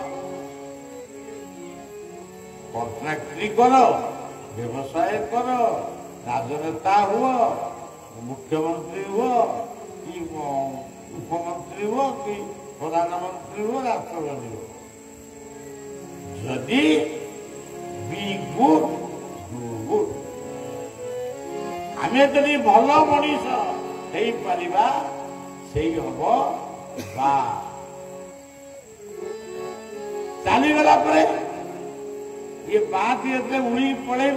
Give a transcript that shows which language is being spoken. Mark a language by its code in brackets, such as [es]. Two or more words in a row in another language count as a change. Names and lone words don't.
[or] କଣ୍ଟ୍ରାକ୍ଟରି କର, ବ୍ୟବସାୟ କର, ରାଜନେତା ହୁଅ, ମୁଖ୍ୟମନ୍ତ୍ରୀ ହୁଅ, କି ଉପମନ୍ତ୍ରୀ ହୁଅ, କି ପ୍ରଧାନମନ୍ତ୍ରୀ ହୁଅ, ରାଷ୍ଟ୍ରପତି ହୁଅ। [en] ଯଦି be good, do good। [or] ଆମେ ଯଦି ଭଲ ମଣିଷ ହେଇପାରିବା, ସେଇ ହବ ବା। ଚାଲିଗଲା ପରେ ଇଏ ବାତି ଏତେ ଉଡ଼ି ପଳେଇବ।